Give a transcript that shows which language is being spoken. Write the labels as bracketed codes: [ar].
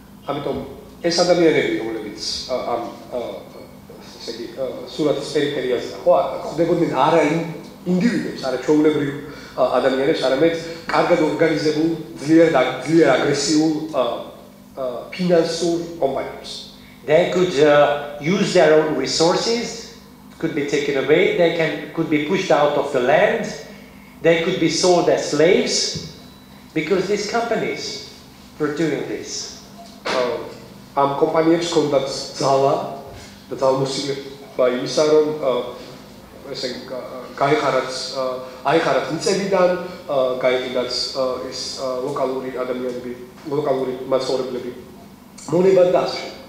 [ka] ამიტომ ეს ადამიანები, რომლებიც ამ ესე იგი სურათის პერიფერიაზე ხო ხდებოდნენ არა ინდივიდებს, არა ჩვეულებრივ ადამიანებს, არამედ კარგად ორგანიზებულ, ძლიერ აგრესიულ ფინანსურ კომპანიებს. [en] They could use their own resources, could be taken away, could be pushed out of the land, they could be sold as slaves, because these companies were doing this. [ka] ამ კომპანიებს ჰქონდათ ძალა და ძალმოსილება იმისა, რომ ესე აიხარათ მიწებიდან, გაიყიდათ ეს ლოკალური ადამიანები, ლოკალური მაცხოვრებლები, მონებად და ასე.